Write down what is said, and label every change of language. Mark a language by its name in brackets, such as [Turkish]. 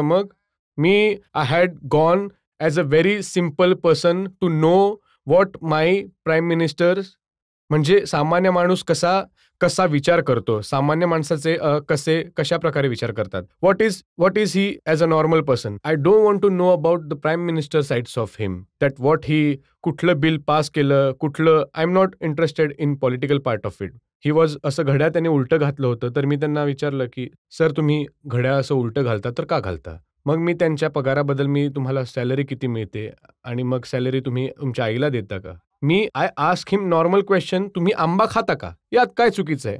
[Marathi] मग मी [English] I had gone as a very simple person to know what my prime minister, [Marathi] म्हणजे सामान्य माणूस कसा विचार करतो, सामान्य माणसाचे कशा प्रकारे विचार करतात. [English] What is he as a normal person. I don't want to know about the prime minister sides of him, that what he [Marathi] कुठलं बिल पास केलं, कुठलं. [English] I am not interested in political part of it. He was [Marathi] असं घड्याळ त्याने उलटं घातलं होतं. तर मी त्यांना विचारलं की सर, तुम्ही घड्याळ असं उलटं घालता तर का घालता? मग मी त्यांच्या पगाराबद्दल मी तुम्हाला सॅलरी किती मिळते आणि मग सॅलरी तुम्ही तुमच्या आईला देता का? [English] I ask him normal question, [Marathi] तुम्ही आंबा खाता का? यात काय चुकीचं आहे?